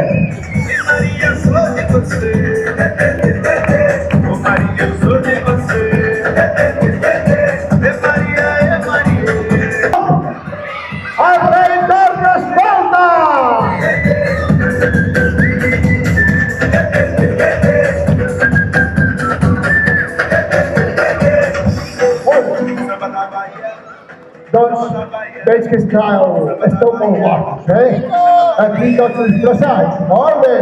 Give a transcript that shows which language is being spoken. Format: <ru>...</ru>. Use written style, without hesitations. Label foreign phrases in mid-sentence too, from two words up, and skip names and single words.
<pt>Maria, sou de você. Oh, Maria, sou de você. Maria, Maria.</pt> <ca>¡Al rey torna escolta! Doncs veig que esteu molt guapos, Aquí tots els disfressats, molt bé.</ca>